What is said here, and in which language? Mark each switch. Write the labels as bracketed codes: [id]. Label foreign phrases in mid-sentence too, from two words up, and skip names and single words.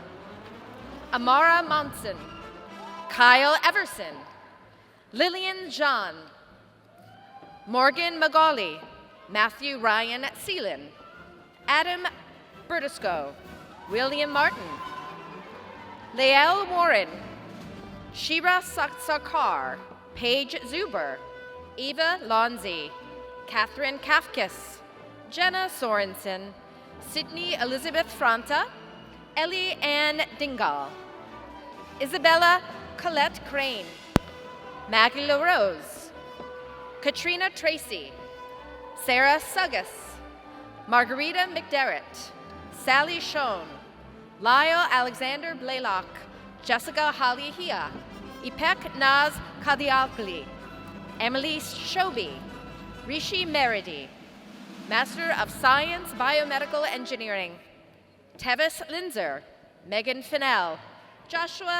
[en] Amara Monson, Kyle Everson, Lillian John, Morgan Magali, Matthew Ryan Seelan, Adam Bertusco, William Martin, Lael Warren, Shira Sarkar, Paige Zuber, Eva Lonzi, Catherine Kafkis, Jenna Sorensen, Sydney Elizabeth Franta, Ellie Ann Dingal, Isabella Colette Crane, Maggie LaRose, Katrina Tracy, Sarah Suggus, Margarita McDerritt, Sally Schoen, Lyle Alexander Blaylock, Jessica Halihia, Ipek Naz Kadialkali, Emily Shobi, Rishi Meridi, Master of Science Biomedical Engineering, Tevis Linzer, Megan Fennell, Joshua